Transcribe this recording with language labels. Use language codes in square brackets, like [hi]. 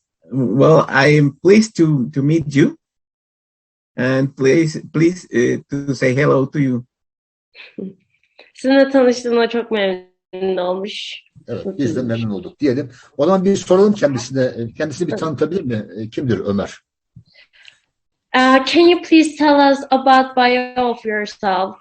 [en] Well, I am pleased to meet you, and please to say hello to you. [tr] Sizinle tanıştığıma çok memnun olmuş. Evet, biz de memnun olduk diyelim. O zaman bir soralım kendisine. Kendisini bir tanıtabilir mi? Kimdir Ömer? [en] Can you please tell us about bio of yourself?